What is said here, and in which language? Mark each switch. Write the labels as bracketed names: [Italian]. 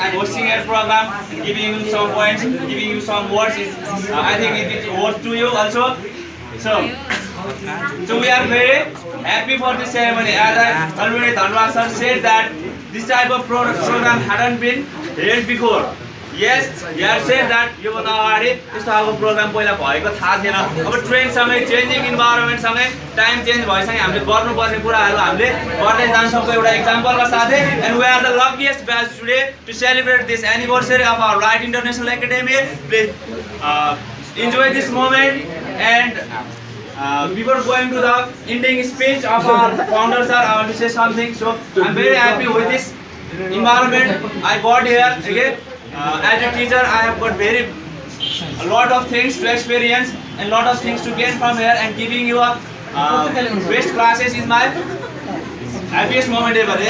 [English] I'm hosting a program, giving you some points, giving you some words. I think it is worth to you also. So we are very happy for this ceremony. As I already Dhanwad sir said that this type of program hadn't been held before. Yes, he had said that [Nepali] यो भन्दा अगाडि त्यस्तो खालको programme पहिला भएको थाहा थिएन। अब ट्रेन्ड सँगै चेन्जिङ इन्भाइरोमेन्ट सँगै टाइम चेन्ज भएसँगै हामीले गर्नुपर्ने कुराहरू हामीले गर्दै जान्छौँ एउटा एक्जाम्पलका साथै [English] And we are the luckiest batch today to celebrate this anniversary of our Right International Academy. Please enjoy this moment and before going to the ending speech of our founder sir, I want to say something. So I'm very happy with this environment I got here. Again, as a teacher, I have got a lot of things to experience and lot of things to gain from here, and giving you a best classes is my happiest moment ever.